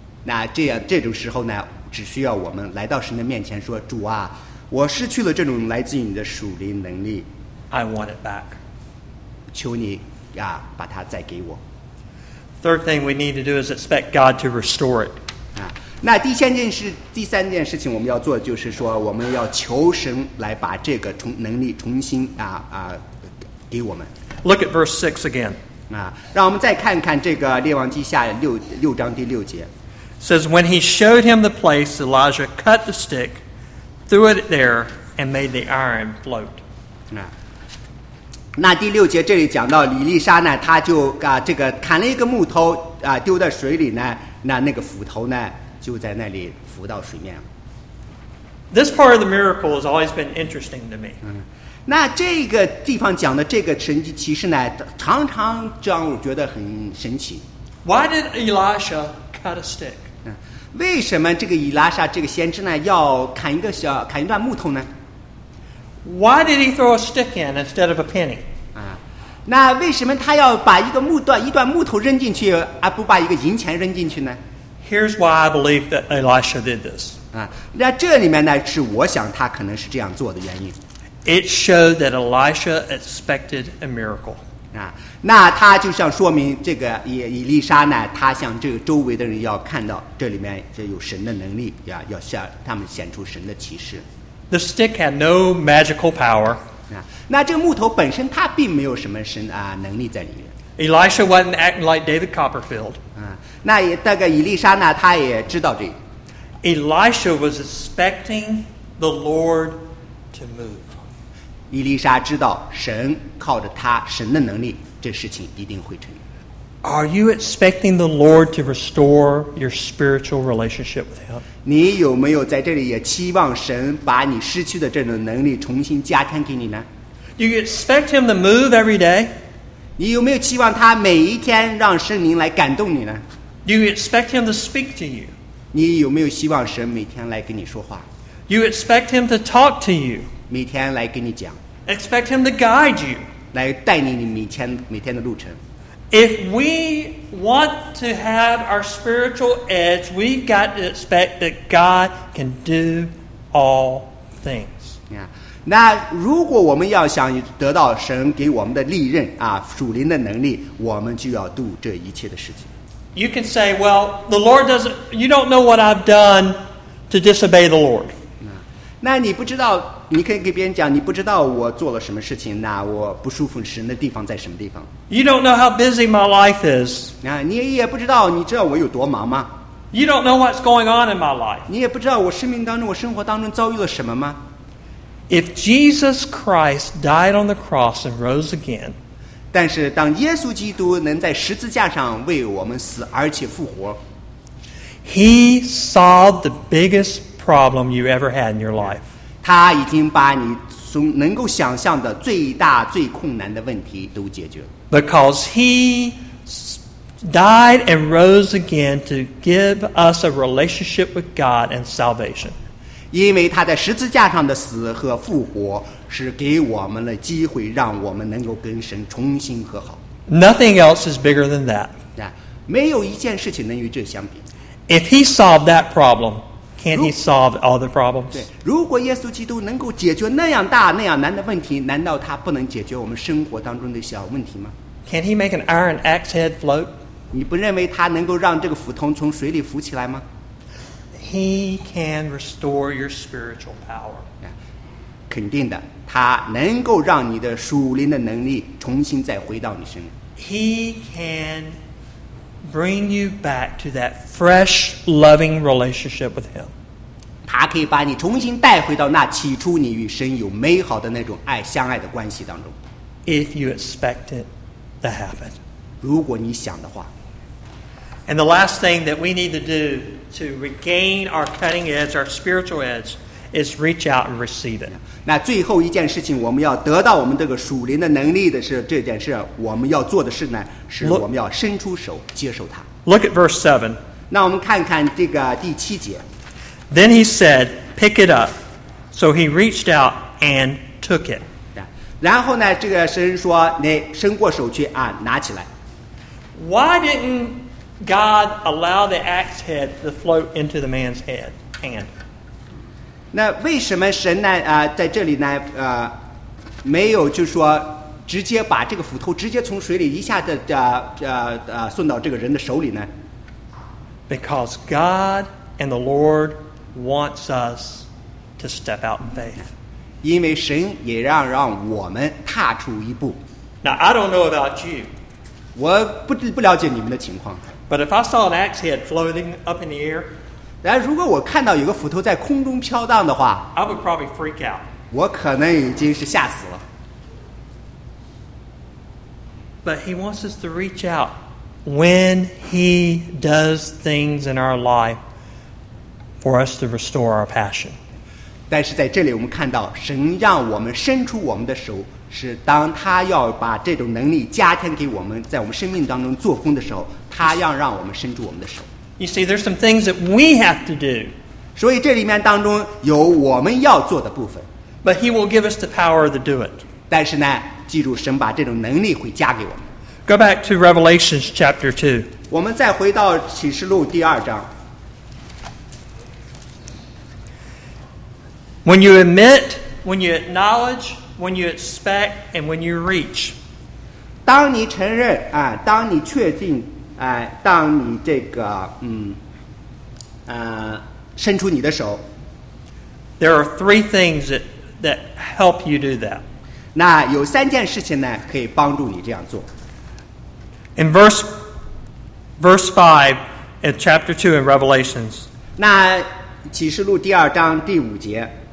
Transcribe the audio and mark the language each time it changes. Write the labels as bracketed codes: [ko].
[zh] 那这样这种时候呢，只需要我们来到神的面前说，主啊，我失去了这种来自于你的属灵能力。 [en] I want it back. [zh] 求你呀，把它再给我。 [en] Third thing we need to do is expect God to restore it. [zh] 那第三件事情我们要做的就是说，我们要求神来把这个能力重新给我们。 [en] Look at verse 6 again. [zh] 让我们再看看这个列王记下六章第六节。 [en] Says when he showed him the place, Elijah cut the stick, threw it there, and made the iron float. [zh] 那第六节这里讲到以利沙呢，他就这个砍了一个木头丢在水里呢，那个斧头呢就在那里浮到水面了。 [en] This part of the miracle has always been interesting to me. [zh] 那这个地方讲的这个神迹奇事呢，常常让我觉得很神奇。 [en] Why did Elisha cut a stick? [zh] 为什么这个以利沙这个先知呢要砍一段木头呢？ [en] Why did he throw a stick in instead of a penny? [zh] 那为什么他要把一段木头扔进去，而不把一个银钱扔进去呢？ [en] Here's why I believe that Elisha did this. [zh] 那这里面呢，是我想他可能是这样做的原因。 [en] It showed that Elisha expected a miracle. [zh] 那他就像说明这个以利沙呢，他向这个周围的人要看到这里面这有神的能力，要向他们显出神的启示。 [en] The stick had no magical power. [zh] 那这个木头本身它并没有什么神能力在里面。 [en] Elisha wasn't acting like David Copperfield. [zh] 那大概以利沙呢，他也知道这。 [en] Elisha was expecting the Lord to move. [zh] 以利沙知道神靠着他神的能力，这事情一定会成。 [en] Are you expecting the Lord to restore your spiritual relationship with Him? [zh] 你有没有在这里也期望神把你失去的这种能力重新加添给你呢？ [en] Do you expect Him to move every day? [zh] 你有没有期望他每一天让圣灵来感动你呢？ [en] Do you expect Him to speak to you? [zh] 你有没有希望神每天来跟你说话？ [en] You expect Him to talk to you? [zh] 每天来跟你讲。 [en] Expect Him to guide you? [zh] 来带领你每天的路程。 [en] If we want to have our spiritual edge, we've got to expect that God can do all things. Yeah. [zh] 那如果我们要想得到神给我们的利刃啊，属灵的能力，我们就要度这一切的事情。 [en] You can say, "Well, the Lord doesn't. You don't know what I've done to disobey the Lord." [zh] 那你不知道，你可以给别人讲，你不知道我做了什么事情，那我不舒服神的地方在什么地方。 [en] You don't know how busy my life is. [zh] 你也不知道，你知道我有多忙吗？ [en] You don't know what's going on in my life. [zh] 你也不知道我生命当中，我生活当中遭遇了什么吗？ [en] If Jesus Christ died on the cross and rose again, [zh] 但是当耶稣基督能在十字架上为我们死而且复活， [en] He solved the biggest problem you ever had in your life. [zh] 他已经把你从能够想象的最大最困难的问题都解决了。 [en] Because he died and rose again to give us a relationship with God and salvation. [zh] 因为他在十字架上的死和复活是给我们了机会让我们能够跟神重新和好。 [en] Nothing else is bigger than that. [zh] 没有一件事情能与这相比。 [en] If he solved that problem, can't he solve all the problems? [zh] 如果耶稣基督能够解决那样大那样难的问题，难道他不能解决我们生活当中的小问题吗？ [en] Can he make an iron axe head float? [zh] 你不认为他能够让这个斧头从水里浮起来吗？ [en] He can restore your spiritual power. [zh] 肯定的，他能够让你的属灵的能力重新再回到你身上。 [en] He can bring you back to that fresh, loving relationship with him. [zh] 他可以把你重新带回到那起初你与神有美好的那种爱相爱的关系当中。 [en] If you expect it. That happened. [zh] 如果你想的话。 [en] And the last thing that we need to do to regain our cutting edge, our spiritual edge, is reach out and receive it. [zh] 那最后一件事情我们要得到我们这个属灵的能力的是这件事我们要做的事呢是我们要伸出手接受它。 [en] Look at verse 7. [zh] 那我们看看这个第七节。 [en] Then he said, pick it up. So he reached out and took it. [zh] 然后呢，这个神说：“你伸过手去啊，拿起来。” [en] Why didn't God allow the axe head to float into the man's head hand? [zh] 那为什么神呢？在这里呢，没有就说直接把这个斧头直接从水里一下子送到这个人的手里呢 [en] ？Because God and the Lord wants us to step out in faith. [zh] 因为神也让我们踏出一步。 [en] Now I don't know about you. [zh] 我不了解你们的情况。 [en] But if I saw an axe head floating up in the air, [zh] 但如果我看到有个斧头在空中飘荡的话 [en] ，I would probably freak out. [zh] 我可能已经是吓死了。 [en] But he wants us to reach out when he does things in our life for us to restore our passion. [zh] 但是在这里我们看到神让我们伸出我们的手是当他要把这种能力加添给我们在我们生命当中做工的时候他要让我们伸出我们的手 [en] You see there's some things that we have to do [zh] 所以这里面当中有我们要做的部分 [en] But he will give us the power to do it [zh] 但是呢记住神把这种能力会加给我们 [en] Go back to Revelation chapter 2 [zh] 我们再回到启示录第二章 [en] When you admit, when you acknowledge, when you expect, and when you reach. [zh] 当你承认啊，当你确定啊，当你这个伸出你的手。 [en] There are three things that help you do that. [zh] 那有三件事情呢，可以帮助你这样做。 [en] In verse 5 in chapter 2 in Revelations. [zh] 那启示录第二章第五节。